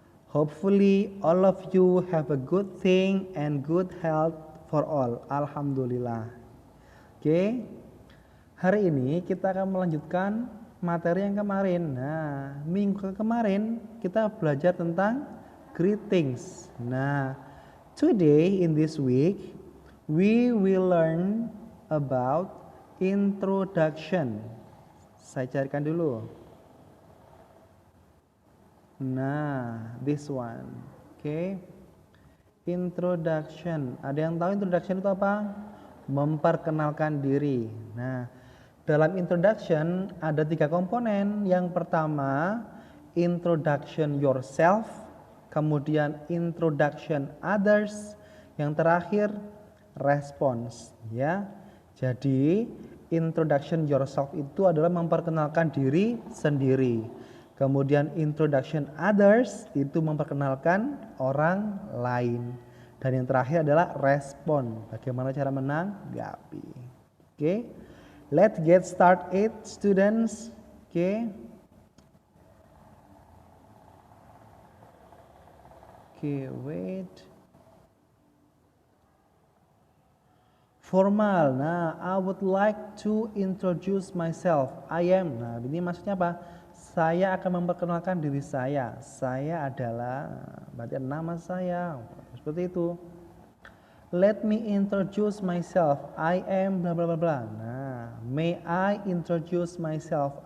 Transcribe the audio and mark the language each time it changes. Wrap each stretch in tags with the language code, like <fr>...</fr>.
<en>Hopefully all of you have a good thing and good health for all.</en> <id>Alhamdulillah. Oke. Hari ini kita akan melanjutkan materi yang kemarin. Nah, minggu kemarin kita belajar tentang greetings.</id> <en>Nah, today in this week we will learn about introduction.</en> <id>Saya carikan dulu.</id> <en>Nah, this one. Oke. Introduction.</en> <id>Ada yang tahu introduction itu apa? Memperkenalkan diri. Nah, dalam introduction ada 3 komponen. Yang pertama, introduction yourself, kemudian introduction others, yang terakhir response, ya. Jadi, introduction yourself itu adalah memperkenalkan diri sendiri. Kemudian introduction others itu memperkenalkan orang lain. Dan yang terakhir adalah respon. Bagaimana cara menanggapi. Oke.</id> <en>Let's get started students. Oke. Oke, wait. Formal. Nah, I would like to introduce myself. I am.</en> <id>Nah, ini maksudnya apa? Saya akan memperkenalkan diri saya. Saya adalah, berarti nama saya. Seperti itu.</id> <en>Let me introduce myself. I am bla bla bla bla. Nah, may I introduce myself.</en>